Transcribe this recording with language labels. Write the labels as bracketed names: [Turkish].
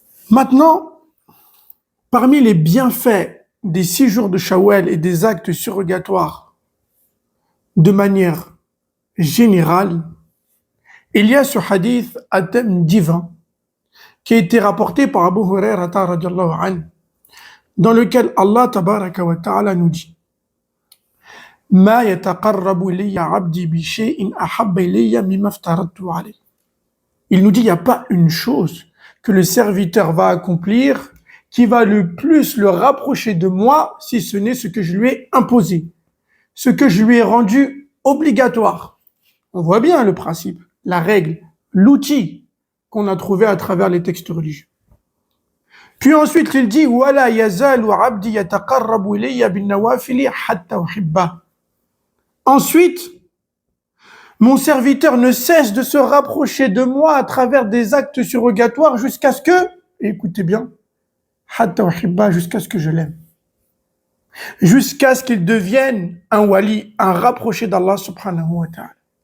[French] Maintenant, parmi les bienfaits des 6 jours de Shawwal et des actes surrogatoires de manière générale, il y a ce hadith à thème divin qui a été rapporté par Abu Hurairah [Arabic] radiyallahu anhu, [French] dans lequel Allah [Arabic] tabaraka wa ta'ala [French] nous dit: [Arabic] ما يتقرب إلي عبدي بشيء أحب إلي مما افترضت عليه. [French] Il nous dit, il n'y a pas une chose que le serviteur va accomplir qui va le plus le rapprocher de moi, si ce n'est ce que je lui ai imposé, ce que je lui ai rendu obligatoire. On voit bien le principe, la règle, l'outil qu'on a trouvé à travers les textes religieux. Puis ensuite, il dit, [Arabic] وَلَا يَزَالُ عَبْدِي يَتَقَرَّبُ إِلَيَّ بِالنَّوَافِلِ حَتَّى أُحِبَّهُ. [French] Ensuite, mon serviteur ne cesse de se rapprocher de moi à travers des actes surrogatoires jusqu'à ce que, écoutez bien, [Arabic] حَتَّى أُحِبَّهُ, [French] jusqu'à ce que je l'aime. Jusqu'à ce qu'il devienne un wali, un rapproché d'Allah [Arabic] subhanahu wa ta'ala.